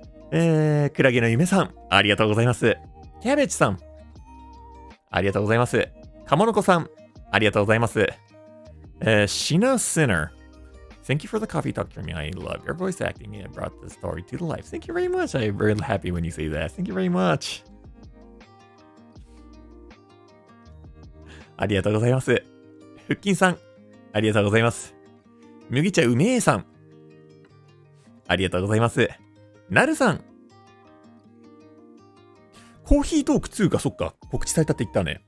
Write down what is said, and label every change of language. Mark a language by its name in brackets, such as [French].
[Japanese] クラゲの夢さん、ありがとうございます。キャベツさん、ありがとうございます。かものこさん、ありがとうございます。 [English] シナ・シナー、Thank you for the coffee talk to me. I love your voice acting and brought the story to the life. Thank you very much. I'm very happy when you say that. Thank you very much. [Japanese] ありがとうございます。腹筋さん、ありがとうございます。麦茶うめえさん、ありがとうございます。なるさん、コーヒートーク2か、そっか、告知されたって言ったね。